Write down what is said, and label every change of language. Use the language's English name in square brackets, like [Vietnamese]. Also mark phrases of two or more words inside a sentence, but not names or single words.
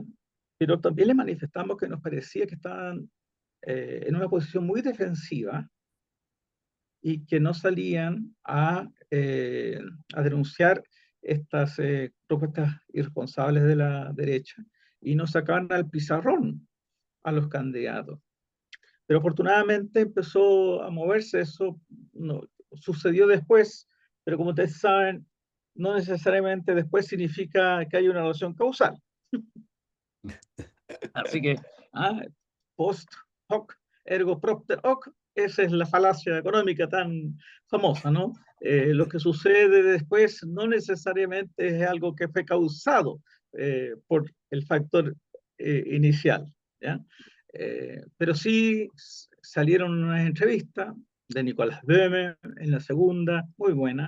[Spanish] Pero también les manifestamos que nos parecía que estaban en una posición muy defensiva y que no salían a denunciar estas propuestas irresponsables de la derecha y no sacaban al pizarrón a los candidatos. Pero afortunadamente empezó a moverse, eso no, sucedió después, pero como ustedes saben, no necesariamente después significa que hay una relación causal. Así que, [Latin] ah, post hoc, ergo propter hoc, [Spanish] esa es la falacia económica tan famosa, ¿no? Lo que sucede después no necesariamente es algo que fue causado por el factor inicial, ¿ya? Pero sí salieron unas entrevistas de Nicolás Böhme en la segunda, muy buena.